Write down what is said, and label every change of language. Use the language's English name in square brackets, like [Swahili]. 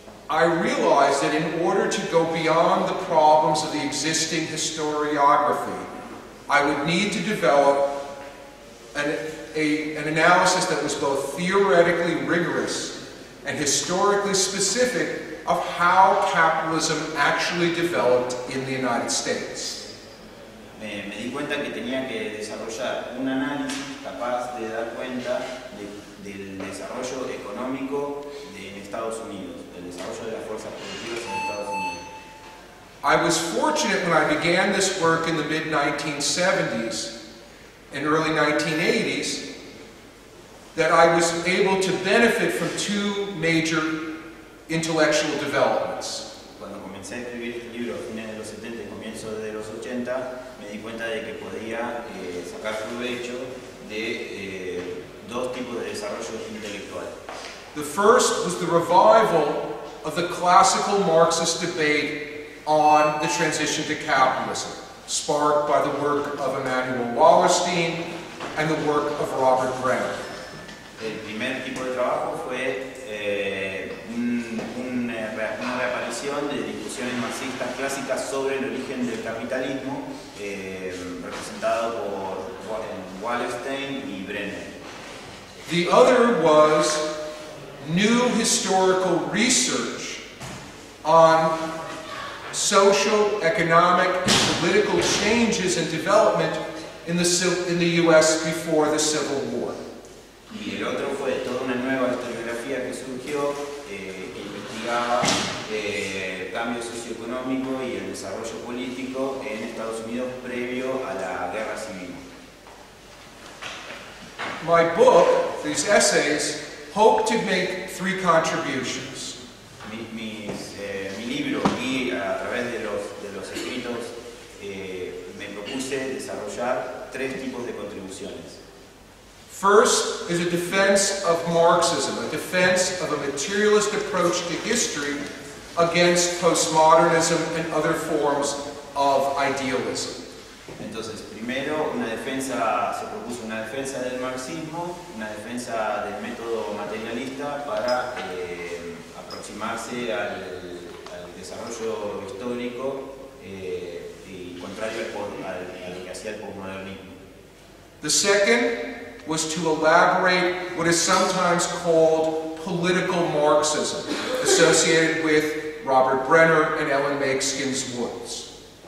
[English] I realized that in order to go beyond the problems of the existing historiography, I would need to develop an analysis that was both theoretically rigorous and historically specific of how capitalism actually developed in the United States. [Spanish] Me di cuenta que tenía que desarrollar un análisis capaz de dar cuenta del desarrollo económico en Estados Unidos, del desarrollo de las fuerzas productivas en Estados Unidos. [English] I was fortunate when I began this work in the mid-1970s and early 1980s that I was able to benefit from two major intellectual developments. [Spanish] Cuando comencé a escribir este libro a fines de los 70 y comienzos de los 80, me di cuenta de que podía sacar provecho de dos tipos de desarrollo intelectual. [English] The first was the revival of the classical Marxist debate on the transition to capitalism, sparked by the work of Emanuel Wallerstein and the work of Robert Brenner. [Spanish] El primer tipo de trabajo fue una reaparición de discusiones marxistas clásicas sobre el origen del capitalismo, representado por Wallerstein y Brenner. [English] The other was new historical research on social, economic, and political changes and development in the U.S. before the Civil War. [Spanish] Y el otro fue toda una nueva historiografía que surgió, que investigaba el cambio socioeconómico y el desarrollo político en Estados Unidos previo a la guerra civil. [English] My book, these essays, hope to make three contributions. [Spanish] Mi libro y a través de los escritos me propuse desarrollar tres tipos de contribuciones. [English] First is a defense of Marxism, a defense of a materialist approach to history against postmodernism and other forms of idealism. [Spanish] Entonces, primero se propuso una defensa del marxismo, una defensa del método materialista para aproximarse al desarrollo histórico y contrario a lo que hacía el postmodernismo. [English] The second was to elaborate what is sometimes called political Marxism associated with Robert Brenner and Ellen Makeskins Woods.